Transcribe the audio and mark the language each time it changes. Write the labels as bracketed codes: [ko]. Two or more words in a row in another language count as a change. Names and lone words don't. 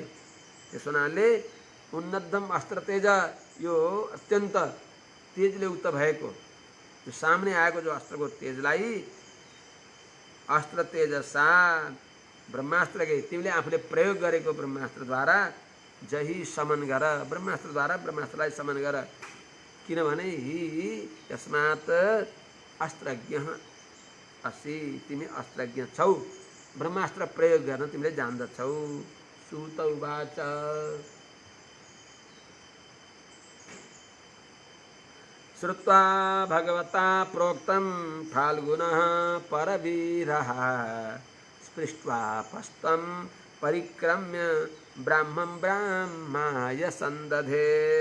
[ne] त्यस हुनाले [sa] उन्नद्धम अस्त्र तेज, [ne] यो अत्यन्त तेजले युक्त भएको यो सामने आएको जो अस्त्रको तेजलाई [sa] अस्त्र तेजसा, [ne] ब्रह्मास्त्रकै तिमीले आफूले प्रयोग गरेको ब्रह्मास्त्रद्वारा जही समन गर, ब्रह्मास्त्रद्वारा ब्रह्मास्त्रलाई समन गर। [sa] किनभने हि यस्मात् अस्त्रज्ञ असि, [ne] तिमी अस्त्रज्ञ छौ, ब्रह्मास्त्र प्रयोग गर्न तिमीले जान्दछौ। [sa] सूत उवाच श्रुत्वा भगवता प्रोक्तं फाल्गुनः परवीरः स्पृष्ट्वा पस्तं परिक्रम्य ब्राह्मं ब्राह्माय संदधे।